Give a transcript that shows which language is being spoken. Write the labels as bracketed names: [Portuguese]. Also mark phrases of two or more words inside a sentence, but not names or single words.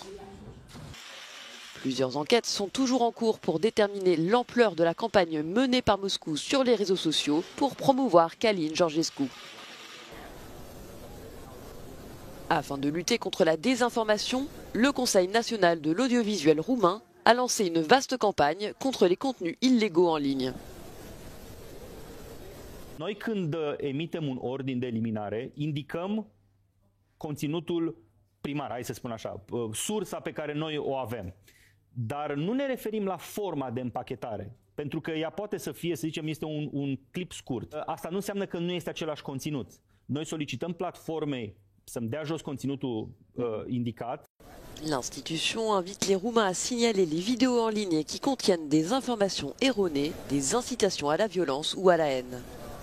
[French] Plusieurs enquêtes sont toujours en cours pour déterminer l'ampleur de la campagne menée par Moscou sur les réseaux sociaux pour promouvoir Călin Georgescu. Afin de lutter contre la désinformation, le Conseil national de l'audiovisuel roumain a lancé une vaste campagne contre les contenus illégaux en ligne. [Romanian] Noi când emitem un ordin de eliminare, indicăm conținutul primar, hai să spun așa, sursa pe care noi o avem. Dar nu ne referim la forma de împachetare, pentru că ea poate să fie, să zicem, este un clip scurt. Asta nu înseamnă că nu este același conținut. Noi solicităm platformei să-mi dea jos conținutul indicat. [French] L'institution invite les Roumains à signaler les vidéos en ligne qui contiennent des informations erronées, des incitations à la violence ou à la haine.